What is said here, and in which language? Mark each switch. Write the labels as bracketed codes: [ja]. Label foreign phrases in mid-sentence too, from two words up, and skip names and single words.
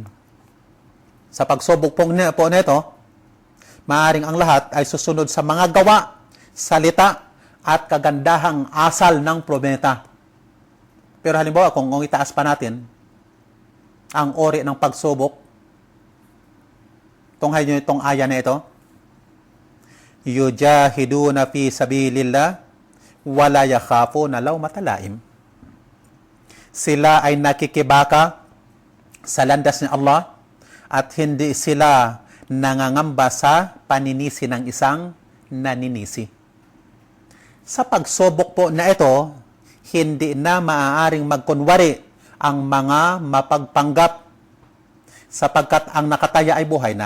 [tl] Sa pagsubok po nito, maaaring ang lahat ay susunod sa mga gawa, salita, at kagandahang asal ng propeta. Pero halimbawa, kung itaas pa natin ang ori ng pagsubok, tunghayin nyo itong aya na ito, [ar] يجاهدون في سبيل الله ولا يخافون لومة لائم. [tl] Sila ay nakikibaka sa landas ni Allah at hindi sila nangangamba sa paninisi ng isang naninisi. Sa pagsubok po na ito, hindi na maaaring magkunwari ang mga mapagpanggap sapagkat ang nakataya ay buhay na.